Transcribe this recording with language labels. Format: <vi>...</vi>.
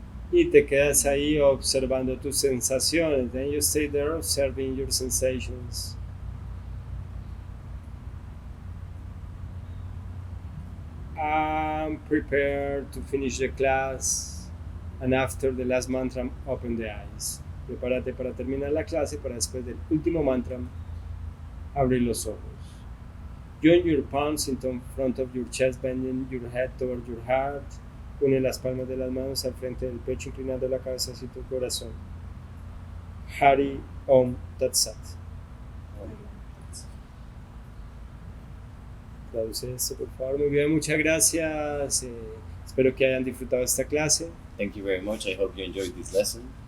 <es>Y te quedas ahí observando tus sensaciones.</es> <en>Then you stay there observing your sensations. I'm prepared to finish the class, and after the last mantra, open the eyes.</en> <es>Prepárate para terminar la clase, para después del último mantra, abrir los ojos.</es> <en>Join your palms in front of your chest, bending your head towards your heart.</en> <es>Une las palmas de las manos al frente del pecho, inclinando la cabeza hacia tu corazón.</es> <sa>Hari Om Tat Sat.</sa> <es>Traduce esto, por favor. Muy bien, muchas gracias. Espero que hayan disfrutado esta clase.</es> <en>Thank you very much. I hope you enjoyed this lesson.</en>